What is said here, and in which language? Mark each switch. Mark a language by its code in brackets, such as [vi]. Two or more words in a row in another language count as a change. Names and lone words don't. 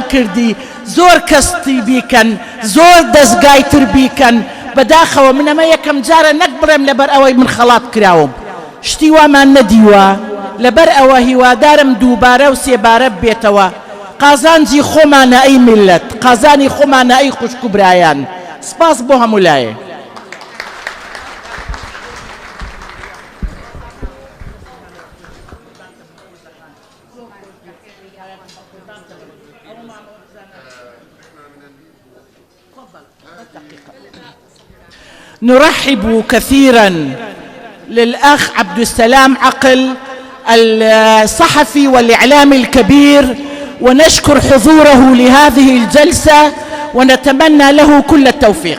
[ckb] کردی زۆر کەستی بیکەن زۆر دەستگایتر بیکەن بەداخەوە من ئەمە یەکەم جارە نەک بڵێم لەبەر ئەوەی من خەڵات کراوم شتی وامان نەدیوە لەبەر ئەوە هیوادارم دووبارە و سێبارە بێتەوە قازانجی خۆمانە ئەی میلەت قازانی خۆمانە ئەی خوشک و برایان سپاس بۆ هەموو لایە [ar] نرحب كثيرا للأخ عبد السلام عقل الصحفي والإعلامي الكبير، ونشكر حضوره لهذه الجلسة ونتمنى له كل التوفيق.